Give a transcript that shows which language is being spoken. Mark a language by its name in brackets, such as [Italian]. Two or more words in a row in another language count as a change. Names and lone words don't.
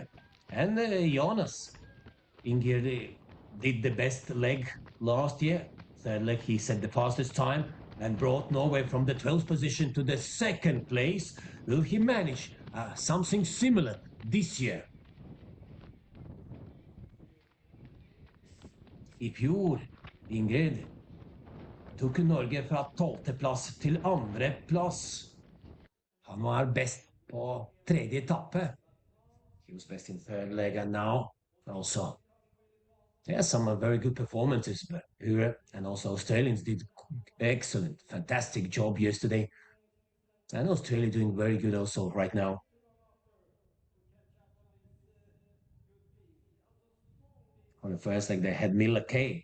[English] And Jonas Inger did the best leg last year. Third leg, he set the fastest time and brought Norway from the 12th position to the second place. Will he manage something similar this year? [Norwegian] I fjor, Ingrid, tok Norge fra 12. plass til 2. plass. Han var best på tredje etappe. [English] He was best in third leg, and now also. Yeah, some very good performances, but Europe and also Australians did excellent, fantastic job yesterday. And Australia doing very good also right now. On the first leg, they had Mila Kay.